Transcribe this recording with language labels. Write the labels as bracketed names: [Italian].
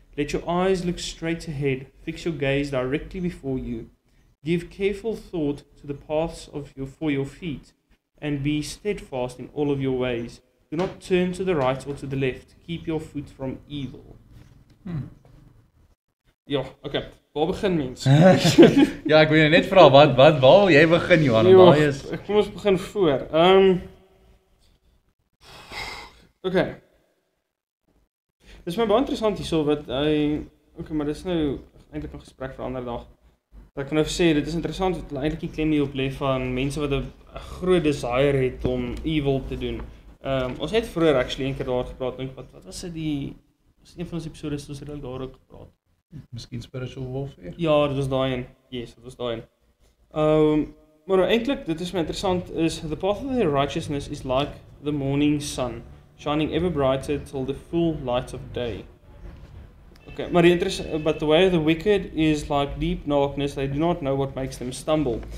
[English] Let your eyes look straight ahead. Fix your gaze directly before you. Give careful thought to the paths for your feet, and be steadfast in all of your ways. Do not turn to the right or to the left. Keep your foot from evil. Ja, okay. [Afrikaans] waar begin mens? Ja, ek wil jou net vra waar wil jy begin Johan? Waar is Kom ons begin voor. Okay. Dis my baie interessant hierso wat okay, maar dis nou eintlik 'n gesprek vir 'n ander dag. Wat ek kan nou sê, dit is interessant dat hulle eintlik die klem hier op lê van mense wat 'n groot desire het om evil te doen. Ons het vroeër actually een keer daar gepraat, dink wat was dit was een van ons episodes ons het daar ook gepraat. miskien [English] spiritual warfare? [Afrikaans] Ja, dit was daai een. Yes, dit was daai een. Maar nou eintlik, dit is my interessant, [English] is the path of their righteousness is like the morning sun, shining ever brighter till the full light of day. Okay, maar but the way of the wicked is like deep darkness, they do not know what makes them stumble.